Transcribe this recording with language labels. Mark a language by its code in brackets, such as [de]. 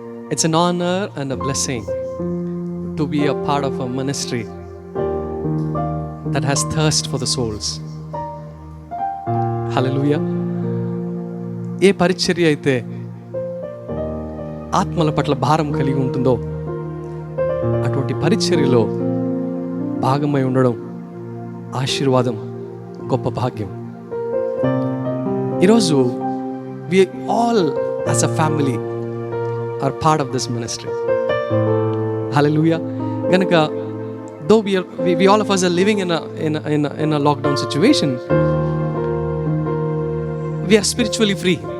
[en] It's an honor and a blessing to be a part of a ministry that has thirst for the souls. Hallelujah. [te] ఏ పరిచర్య అయితే ఆత్మల పట్ల భారం కలిగి ఉంటుందో అటువంటి పరిచర్యలో భాగమై ఉండడం ఆశీర్వాదం, గొప్ప భాగ్యం. ఈరోజు [en] we all as a family are part of this ministry. Hallelujah. Ganaka, though we all of us are living in a lockdown situation, we are spiritually free.